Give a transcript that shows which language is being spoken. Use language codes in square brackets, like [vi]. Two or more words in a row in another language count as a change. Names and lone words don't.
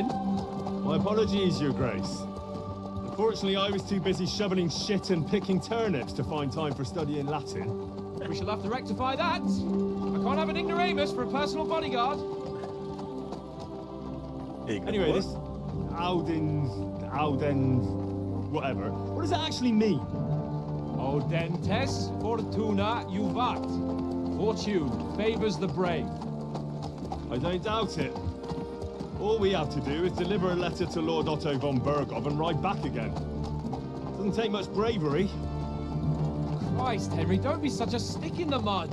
[en] My apologies, Your Grace. Unfortunately, I was too busy shoveling shit and picking turnips to find time for studying Latin. We shall have to rectify that. Can't have an ignoramus for a personal bodyguard. Anyway, this Audens, whatever. What does it actually mean? [la] Audentes fortuna juvat. [en] Fortune favors the brave. I don't doubt it. All we have to do is deliver a letter to Lord Otto von Berghoff and ride back again. Doesn't take much bravery. Christ, Henry, don't be such a stick in the mud.